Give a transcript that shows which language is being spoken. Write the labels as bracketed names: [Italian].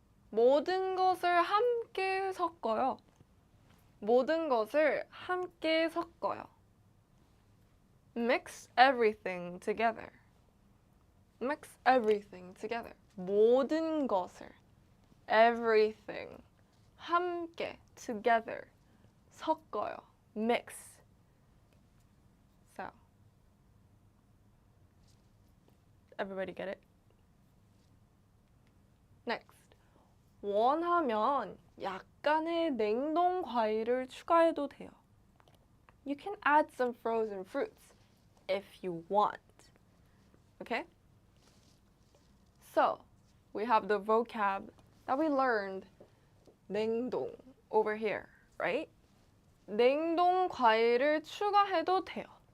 [Korean] 모든 것을 함께 섞어요. 모든 것을 함께 섞어요. [English] Mix everything together. Mix everything together. [Korean] 모든 것을 everything 함께 together 섞어요. [English] Mix. So everybody get it? Next. 원하면 약간의 냉동 과일을 추가해도 돼요. You can add some frozen fruits if you want. Okay? So, we have the vocab that we learned, 냉동, over here, right? [Korean] 냉동 과일을 추가해도 돼요.